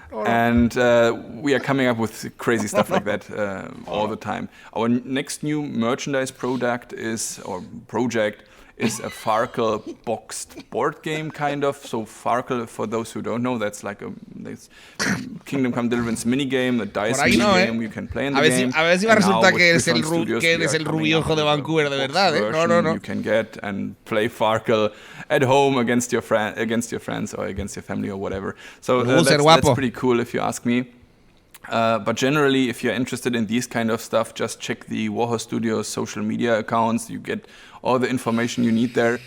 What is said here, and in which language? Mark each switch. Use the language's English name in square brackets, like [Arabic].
[English] And we are coming up with crazy stuff like that all the time. Our next new merchandise project is a Farkle boxed board game, kind of. So Farkle, for those who don't know, that's like this Kingdom Come Deliverance minigame, a dice game you can play in the game. [Spanish] A ver si me resulta que eres el rubiojo de Vancouver de verdad, ¿eh? No. [English] You can get and play Farkle at home against your friends or against your family or whatever. So that's pretty cool if you ask me. But generally, if you're interested in these kind of stuff, just check the Warhorse Studios social media accounts. You get all the information you need there.